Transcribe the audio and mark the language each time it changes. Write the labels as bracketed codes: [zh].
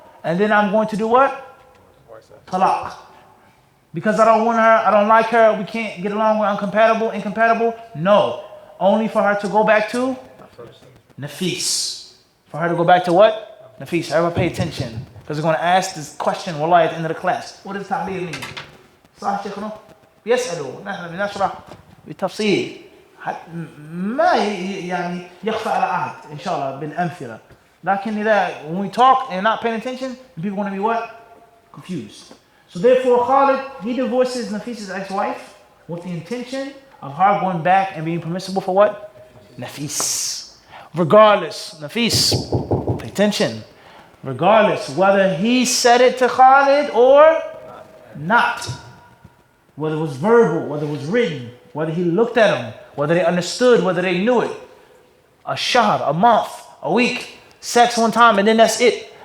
[en] And then I'm going to do what? Talaq. Because I don't want her, I don't like her, we can't get along, we're incompatible. No. Only for her to go back to Nafis. For her to go back to what? Nafis. Everyone pay attention. Because they're going to ask this question, wallahi, at the end of the class. What does tahleel mean? [ar] صح شيخنا؟ يسألوا نحن بنشرح بالتفصيل. ما يعني يخفى على أحد إن شاء الله بالأمثلة. لكن إذا [en] when we talk and not paying attention, people are going to be what? Confused. So therefore, Khalid, he divorces Nafis's ex-wife with the intention of her going back and being permissible for what? Nafis. Regardless, Nafis, pay attention. Regardless, whether he said it to Khalid or not, whether it was verbal, whether it was written, whether he looked at him, whether they understood, whether they knew it, a shahr, a month, a week, sex one time, and then that's it.